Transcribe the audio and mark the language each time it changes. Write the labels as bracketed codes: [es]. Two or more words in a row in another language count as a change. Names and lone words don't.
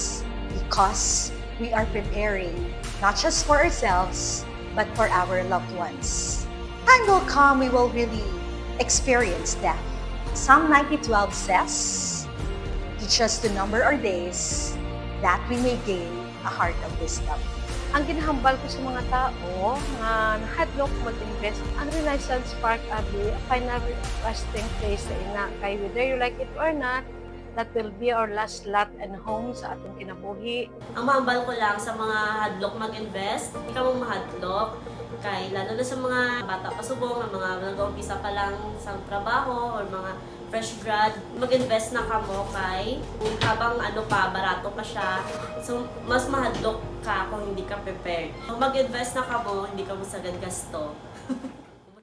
[en] Because we are preparing not just for ourselves, but for our loved ones. Time will come, we will really experience death. Psalm 90:12 says, teach us to number our days, that we may gain a heart of wisdom. [hil] Ang ginahambal ko sa mga tao nga nahadlok mag-invest, ang Renaissance Park abi [en] final resting place [hil] sa ina kay [en] whether you like it or not, that will be our last lot and home [hil] sa atong kinabuhi. Ang mahambal ko lang sa mga hadlok mag-invest, hindi ka mong mahadlok. Kay lalo na sa mga bata pa subong, ang mga nag-uumpisa pa lang sa trabaho or mga [en] fresh grad, [hil] mag-invest na ka mo kay kung habang ano pa, barato pa siya. So, mas mahadlok ka kung hindi ka prepared. Mag-invest na ka mo, hindi ka mo sagad gasto.